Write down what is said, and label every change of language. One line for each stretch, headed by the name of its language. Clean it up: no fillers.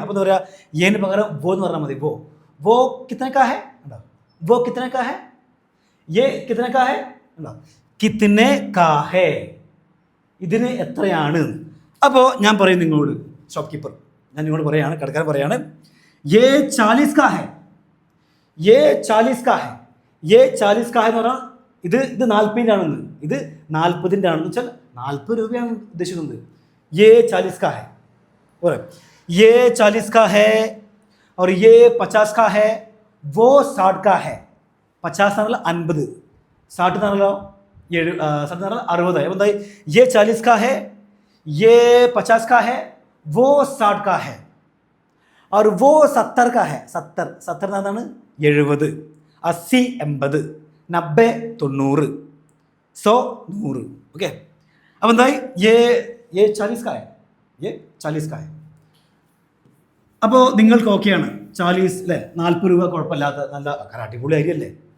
Malayalam: അപ്പോൾ എന്താ പറയുക, ഏന് പകരം വോ എന്ന് പറഞ്ഞാൽ മതി.
Hindi: വോ കിത്തനക്കാ ഹെ
Malayalam: ഉണ്ടോ, വോ കിത്തനക്കാ ഹെ,
Hindi: യേ കിത്തനക്കാ ഹെ
Malayalam: ഉണ്ടോ,
Hindi: കിത്തനെ കാ ഹെ
Malayalam: ഇതിന് എത്രയാണ്. അപ്പോൾ ഞാൻ പറയും നിങ്ങളോട്, ഷോപ്പ് കീപ്പർ ഞാൻ നിങ്ങളോട് പറയാണ്, കടക്കാരൻ പറയാണ്,
Hindi: യേ 40 കാ ഹെ
Malayalam: എന്ന് പറഞ്ഞാൽ ഇത് 40-ൻ്റെ ആണെന്ന്, ഇത് 40-ൻ്റെ ആണെന്ന് വെച്ചാൽ 40 രൂപയാണ് ഉദ്ദേശിക്കുന്നത്.
Hindi: ये 40 का है और ये 40 का है और ये 50 का है, वो 60 का है.
Malayalam: 50 എന്ന് പറഞ്ഞാൽ 50, 60 എന്ന് പറഞ്ഞാലോ 60. അപ്പോൾ എന്തായി,
Hindi: ये 40 का है, ये 50 का है, वो 60 का है और वो 70 का है.
Malayalam: 70 എന്നാണ് 70, 80 80, 90 90, 100 100. ഓക്കെ.
Hindi: अब
Malayalam: എന്തായി,
Hindi: ये 40 का है, ये 40 का है.
Malayalam: അപ്പോൾ നിങ്ങൾക്ക് ഓക്കെയാണ് 40 അല്ലേ, 40 രൂപ കുഴപ്പമില്ലാത്ത നല്ല അടിപൊളി അരിയല്ലേ.